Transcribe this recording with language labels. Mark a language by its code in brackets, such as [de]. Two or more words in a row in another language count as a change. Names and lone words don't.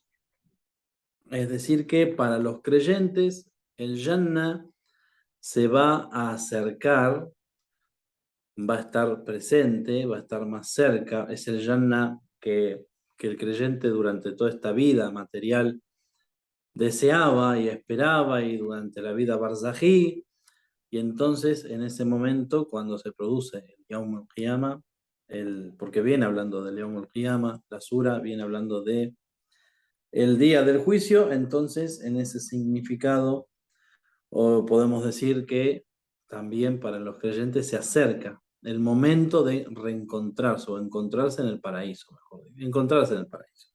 [es] Es decir, que para los creyentes el Jannah se va a acercar, va a estar presente, va a estar más cerca. Es el Jannah que el creyente durante toda esta vida material deseaba y esperaba, y durante la vida barzají. Y entonces, en ese momento, cuando se produce el [ar] يوم القيامة, [es] porque viene hablando del [ar] يوم القيامة, [es] la sura viene hablando de el día del juicio. Entonces, en ese significado, o podemos decir que también para los creyentes se acerca el momento de reencontrarse o encontrarse en el paraíso, mejor dicho, encontrarse en el paraíso.